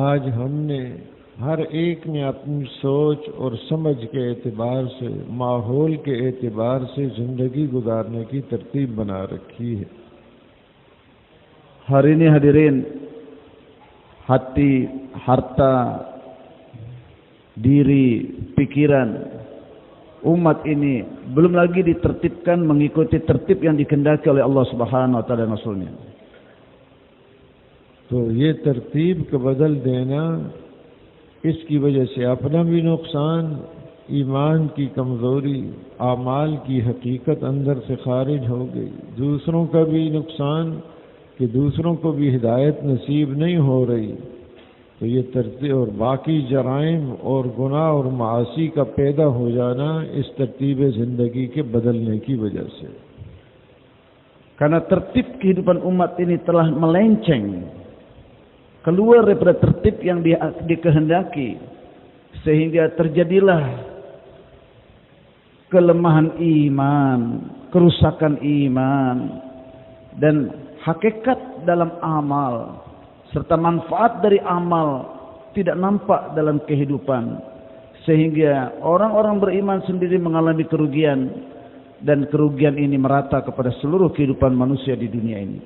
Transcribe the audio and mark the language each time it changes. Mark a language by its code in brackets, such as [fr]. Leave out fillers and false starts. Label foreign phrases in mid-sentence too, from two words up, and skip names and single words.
[hi] आज हमने हर एक ने अपनी सोच और समझ के एतबार से, माहौल के एतबार से जिंदगी गुजारने की तरतीब बना रखी है। [id] Hari ini hadirin, hati, harta, diri, pikiran umat ini belum lagi ditertibkan mengikuti tertib yang dikehendaki oleh Allah [ar] سبحانه وتعالى [id] dan Rasulnya. [hi] तो ये तरतीब को बदल देना, इसकी वजह से अपना भी नुकसान, ईमान की कमज़ोरी, आमाल की हकीकत अंदर से खारिज हो गई, दूसरों का भी नुकसान कि दूसरों को भी हिदायत नसीब नहीं हो रही। तो ये तरतीब और बाकी जराइम और गुनाह और मासी का पैदा हो जाना इस तरतीब ज़िंदगी के बदलने की वजह से। [id] Karena tertib kehidupan umat ini telah melenceng keluar daripada tertib yang dikehendaki, sehingga terjadilah kelemahan iman, kerusakan iman, dan hakikat dalam amal serta manfaat dari amal tidak nampak dalam kehidupan, sehingga orang-orang beriman sendiri mengalami kerugian, dan kerugian ini merata kepada seluruh kehidupan manusia di dunia ini.